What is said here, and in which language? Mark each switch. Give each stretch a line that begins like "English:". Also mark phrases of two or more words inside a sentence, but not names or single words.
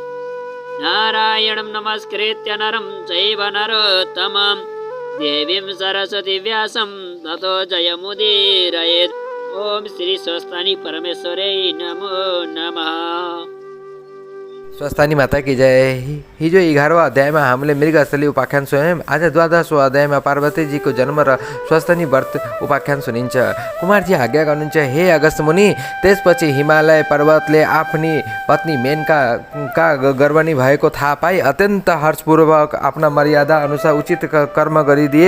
Sanskrit: नारायणं नमस्कृत्य नरं चैव नरोत्तमं देवीं सरस्वती व्यासं ततो जयमुदीरयेत्। ओम श्री स्वस्थानी परमेश्वरे नमो नमः।
Hindi: स्वस्थानी माता की जय।
Nepali: हिजो 11वां अध्यायमा हामीले मृगस्थली उपाख्यान सुन्यौं। आज 12वां अध्यायमा पार्वतीजीको जन्म र स्वस्थानी व्रत उपाख्यान सुनिन्छ। कुमारजी आज्ञा गर्नुहुन्छ, हे अगस्त्य मुनि। त्यसपछि हिमालय पर्वतले आफ्नी पत्नी मेनका गर्भणी भएको थाहा पाई अत्यन्त हर्षपूर्वक आफ्ना मर्यादा अनुसार उचित कर्म गरिदिए।